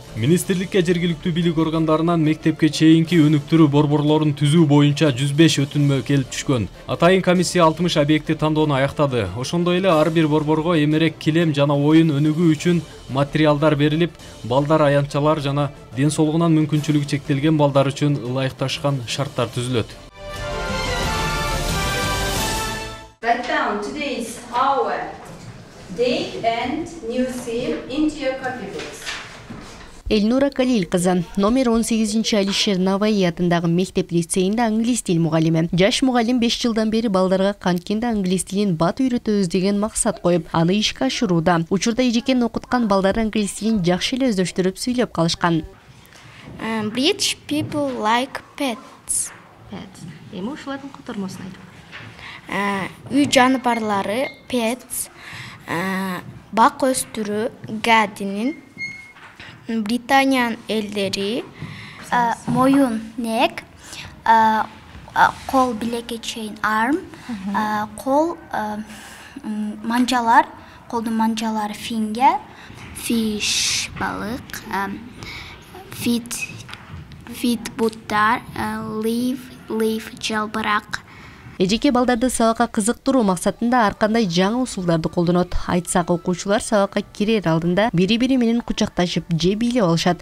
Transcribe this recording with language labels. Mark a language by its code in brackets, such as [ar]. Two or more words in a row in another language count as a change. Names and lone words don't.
[ky] Министрликке жергиликтүү бийлик органдарынан мектепке чейинки өнүктүрүү борборлорун түзүү боюнча 105 өтүнмө келип түшкөн. Атайын комиссия 60 объекти тандоону аяктады. Ошондой эле ар бир борборго эмерек, килем жана оюн өнүгүү үчүн материалдар берилип, балдар, аянтчалар жана ден соолугунан мүмкүнчүлүгү чектелген балдар үчүн ылайыкташкан шарттар түзүлөт. [en] Write down today's hour, date and new theme into your copybooks. [ky] Эльнура Калил кызы номер 18 Алишер Наваи атындагы мектеп лицейинде англис тил мугалими. Жаш мугалим 5 жылдан бери балдарга канткенде англис тилин бат үйрөтөбүз деген максат коюп, аны ишке ашырууда. Учурда эжекени окуткан балдар англис тилин жакшы эле өздөштүрүп сүйлөп калышкан. [en] British people like pets. [ky] Эми ушулардын котормосун айтып. Үй жаныбарлары pets, бак өстүрүү gardening. Британиян элдери моюн neck, кол билекке чейин arm, кол манжалар, колдун манжалары finger, fish балык, feet буттар, leaf жалбырак. Эжеке балдарды сабакка кызыктыруу максатында ар кандай жаңы усулдарды колдонот. Айтсак, окуучулар сабакка кирер алдында бири-бири менен кучакташып, же бийлеп алышат.